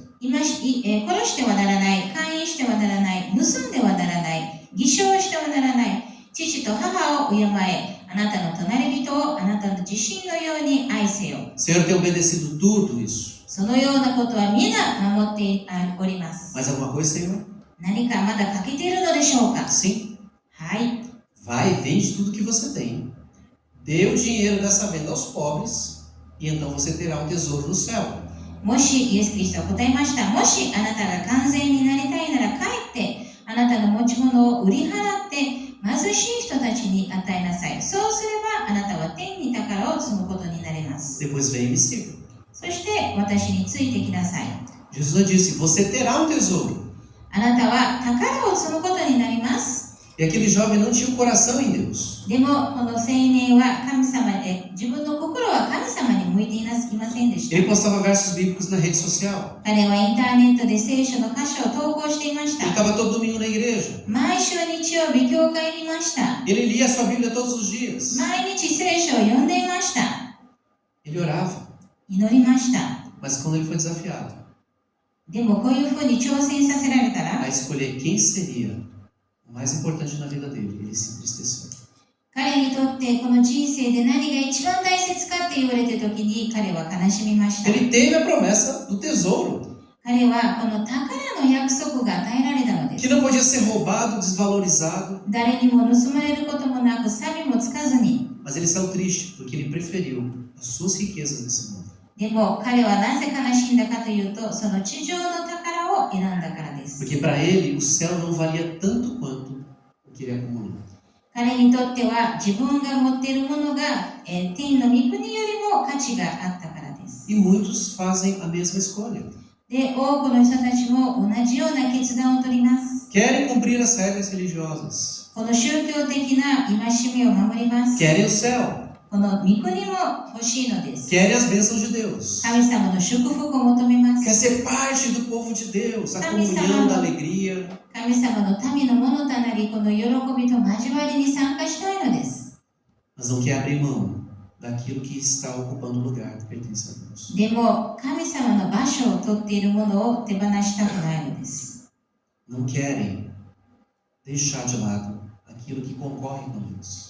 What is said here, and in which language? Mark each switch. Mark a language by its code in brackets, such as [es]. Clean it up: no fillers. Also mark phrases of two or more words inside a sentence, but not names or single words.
[ja] 殺してはならない、姦淫してはならない、盗んではならない、偽証してはならない、父と母を敬え、あなたの隣人をあなたの自身のように愛せよ。 [pt] Senhor, tem obedecido tudo isso. [ja] そのようなことは皆守っております。 [pt] Mais alguma coisa, Senhor? [ja] 何かまだ欠けているのでしょうか？ [pt] Sim. [ja] はい。 [pt] Vai e vende tudo que você tem. Dê o dinheiro dessa venda aos pobres e então você terá um tesouro no céu. [ja] もし、イエス・キリストは答えました。もしあなたが完全になりたいなら帰ってあなたの持ち物を売り払って貧しい人たちに与えなさい。そうすればあなたは天に宝を積むことになります。 [pt] Depois vem e me siga. [ja] そして私についてきなさい。 [pt] Jesus disse, você terá um tesouro. [ja] あなたは宝を積むことになります。 [pt] E aquele jovem não tinha um coração em Deus. [ja] でもこの青年は神様で自分の心は神様に向いていませんでした。 [pt] Ele postava versos bíblicos na rede social. [ja] 彼はインターネットで聖書の箇所を投稿していまし [pt] Ele [ja] た。 [pt] estava todo domingo na igreja. [ja] 毎週日曜日教会にいました。 [pt] Ele lia a sua Bíblia todos os dias. [ja] 毎日聖書を読んでいました。 [pt] Ele orava. [ja] 祈りました。 [pt] Mas quando ele foi desafiado [ja] でもこういうふうに挑戦させられたら、 [pt] a escolher quem seria o mais importante na vida dele, ele se entristeceu. [ja] 彼にとってこの人生で何が一番大切かって言われた時に彼は悲しみました。 [pt] Ele teve a promessa do tesouro, [ja] 彼はこの宝の約束が与えられたので [pt] que [ja] す。 [pt] não podia ser roubado, desvalorizado. [ja] 誰にも盗まれることもなく、錆もつかずに。 [pt] Mas ele saiu triste, porque ele preferiu as suas riquezas nesse mundo. [ja] でも彼はなぜ悲しんだかというと、その地上の宝を選んだからです。 [pt] Porque para ele o céu não valia tanto quanto o que ele acumulou. [ja] 彼にとっては自分が持っているものが、天の御国よりも価値があったからです。 [pt] E muitos fazem a mesma escolha. [ja] で、多くの人たちも同じような決断を取ります。 [pt] Querem cumprir as regras religiosas. [ja] この宗教的な戒めを守ります。 [pt] Querem o céu. [ja] この御国も欲しいのです。 [pt] Querem as bênçãos de Deus. [ja] 神様の祝福を求めま [pt] Quer [ja] す。 [pt] ser parte do povo de Deus, a comunhão da alegria. [ja] 神様の民のものとなり、この喜びと交わりに参加したいのです。 [pt] Mas não quer abrir mão daquilo que está ocupando o lugar que pertence a Deus. [ja] でも、神様の場所を取っているものを手放したくないのです。 [pt] Não querem deixar de lado aquilo que concorre com Deus.